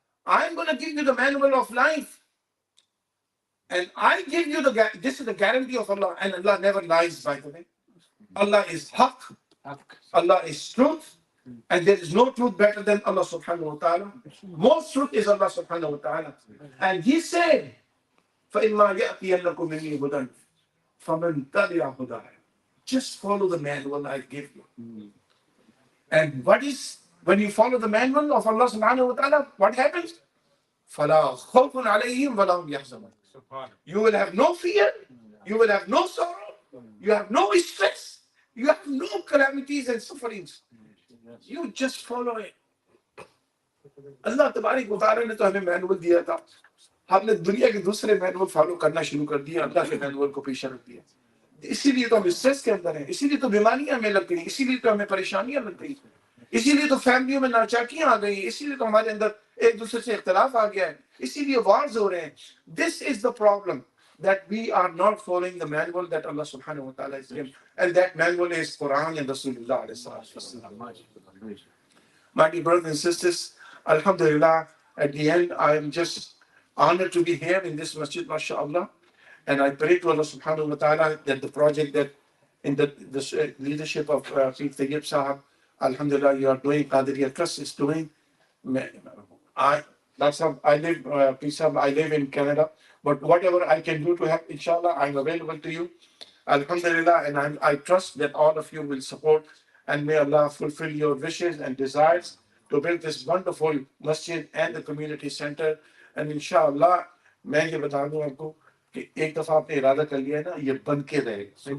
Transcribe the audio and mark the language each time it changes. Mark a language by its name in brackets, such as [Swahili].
[English] I'm going to give you the manual of life. And I give you this is the guarantee of Allah. And Allah never lies, by the way. Allah is haqq. Allah is truth. And there is no truth better than Allah subhanahu wa ta'ala. Most truth is Allah subhanahu wa ta'ala. And He said, [Arabic] فَإِمَّا يَأْتِيَنَّكُمْ مِنِّي هُدًى فَمَنْ تَبِعَ هُدَايَ. [English] Just follow the manual I give you. And when you follow the manual of Allah subhanahu wa ta'ala, what happens? [Arabic] فَلَا خَوْفٌ عَلَيْهِمْ وَلَا هُمْ يَحْزَنُونَ. [English] You will have no fear, you will have no sorrow, you have no stress, you have no calamities and sufferings. You just follow it. [Hindi] Allah तबारक व तआला ने तो हमें manual दिया था, हमने दुनिया के दूसरे मैनुअल फॉलो करना शुरू कर दिया, अल्लाह के मैनुअल को पीछे रख दिया. इसीलिए तो हम स्ट्रेस के अंदर हैं, इसीलिए तो बीमारियां हमें लग गई, इसीलिए तो हमें परेशानियां लग गई, इसीलिए तो फैमिलियों में नाचाकियां आ गई, इसीलिए तो हमारे अंदर एक दूसरे से इख्तिलाफ आ गया है, इसीलिए वार्स हो रहे हैं. [English] This is the problem, that we are not following the manual that Allah subhanahu wa ta'ala has given, and that manual is Quran and Rasulullah alayhi salatu. My dear brothers and sisters, Alhamdulillah, at the end, I am just honored to be here in this masjid, mashallah. And I pray to Allah subhanahu wa ta'ala that the project that in the leadership of Sayyid Tayyib Sahab, Alhamdulillah, you are doing, Qadiriya Trust is doing. I live in Canada, but whatever I can do to help, inshallah, I'm available to you. Alhamdulillah, and I trust that all of you will support, and may Allah fulfill your wishes and desires to build this wonderful masjid and the community center. [Hindi] And inshallah, मैं ये बता दूं आपको कि एक दफा आपने इरादा कर लिया है ना, ये बन के रहेगा.